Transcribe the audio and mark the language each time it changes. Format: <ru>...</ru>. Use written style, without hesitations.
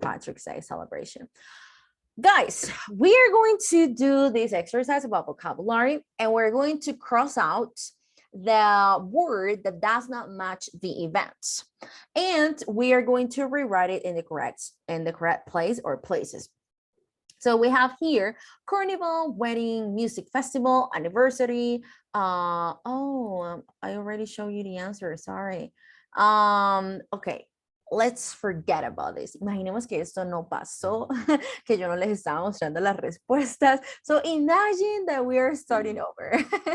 <en>Patrick's Day celebration. Guys, we are going to do this exercise about vocabulary, and we're going to cross out the word that does not match the event, and we are going to rewrite it in the correct place or places. So we have here carnival, wedding, music festival, anniversary. I already showed you the answer, sorry. Okay, let's forget about this.</en> <es>Imaginemos que esto no pasó, que yo no les estaba mostrando las respuestas.</es> <en>So imagine that we are starting over.</en>